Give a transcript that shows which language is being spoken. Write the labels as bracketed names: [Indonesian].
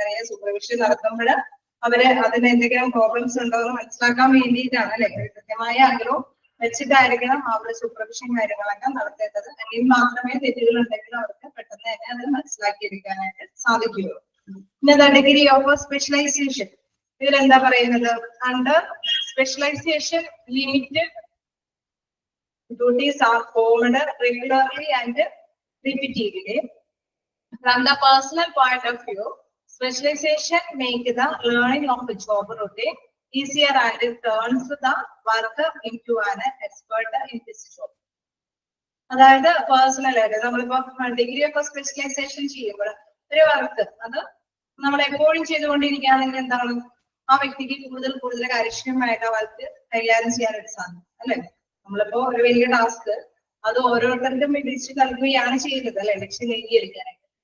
[Malayalam] Supervision നടത്തുമ്പോൾ അവര് അതിന് എന്തെങ്കിലും പ്രോബ്ലംസ് ഉണ്ടോ എന്ന് മനസ്സിലാക്കാൻ വേണ്ടിയിട്ടാണ് അല്ലെ. കൃത്യമായ അകലവും വെച്ചിട്ടായിരിക്കണം അവരുടെ സൂപ്പർവിഷൻ കാര്യങ്ങളൊക്കെ നടത്തേണ്ടത്. എങ്കിൽ മാത്രമേ തെറ്റുകൾ ഉണ്ടെങ്കിലും അവർക്ക് പെട്ടെന്ന് തന്നെ അത് മനസ്സിലാക്കിയെടുക്കാനായിട്ട് സാധിക്കുകയുള്ളൂ. പിന്നെ ഡിഗ്രി ഓഫ് സ്പെഷ്യലൈസേഷൻ ഇതിലെന്താ പറയുന്നത്? [English] Under specialization limited duties are formed regularly and repeatedly. From the personal point of view, specialization makes the learning of the job routine easier and turns the worker into an expert in this job. [Malayalam] അതായത് personal ആയിട്ട് നമ്മളിപ്പോ degree of specialisation ചെയ്യുമ്പോൾ ഒരു work അത് നമ്മൾ എപ്പോഴും ചെയ്തുകൊണ്ടിരിക്കുകയാണെങ്കിൽ എന്താണ് ആ വ്യക്തിക്ക് കൂടുതൽ കാര്യക്ഷമമായിട്ട് ആ വർക്ക് കൈകാര്യം ചെയ്യാനായിട്ട് സാധിക്കും അല്ലെ. നമ്മളിപ്പോ ഒരു വലിയ ടാസ്ക് അത് ഓരോരുത്തർക്കും വിധിച്ച് നൽകുകയാണ് ചെയ്യുന്നത് അല്ലെ, ലക്ഷ്യം നേടിയെടുക്കാനായിട്ട്.